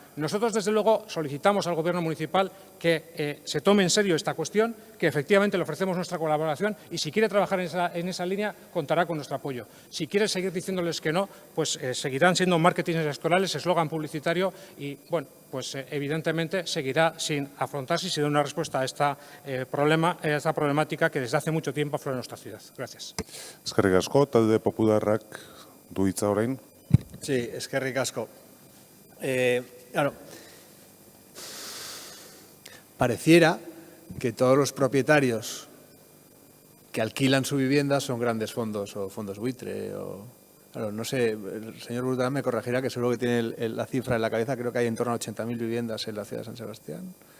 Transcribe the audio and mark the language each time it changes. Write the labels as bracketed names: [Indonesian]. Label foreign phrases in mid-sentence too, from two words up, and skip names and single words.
[Spanish] Nosotros, desde luego, solicitamos al Gobierno municipal que se tome en serio esta cuestión, que efectivamente le ofrecemos nuestra colaboración y si quiere trabajar en esa línea, contará con nuestro apoyo. Si quiere seguir diciéndoles que no, pues seguirán siendo marketing electorales, eslogan publicitario y, bueno, pues evidentemente seguirá sin afrontarse y sin dar una respuesta a esta problemática que desde hace mucho tiempo aflora en nuestra ciudad. Gracias. [Basque] Eskerrik asko, talde popularrak du hitza orain. Sí, eskerrik asko. [Spanish] Claro, pareciera que todos los propietarios que alquilan su vivienda son grandes fondos o fondos buitre. Claro, no sé, el señor Brutal me corregirá, que seguro que tiene la cifra en la cabeza, creo que hay en torno a 80.000 viviendas en la ciudad de San Sebastián.